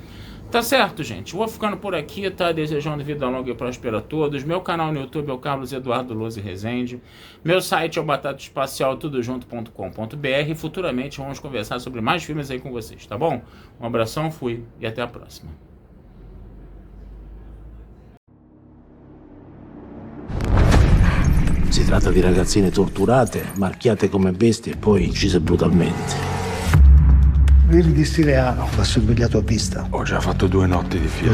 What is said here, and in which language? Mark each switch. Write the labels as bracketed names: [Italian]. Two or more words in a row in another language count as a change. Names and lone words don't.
[Portuguese] Tá certo, gente? Vou ficando por aqui, tá? Desejando vida longa e próspera a todos. Meu canal no YouTube é o Carlos Eduardo Lose Rezende. Meu site é o batataespacial.tudojunto.com.br. Futuramente vamos conversar sobre mais filmes aí com vocês, tá bom? Um abração, fui e até a próxima. [Italian] Si tratta di ragazzine torturate, marchiate come bestie e poi uccise brutalmente. Virdi Stileano, l'ha sorvegliato a vista. Ho già fatto 2 notti di fila.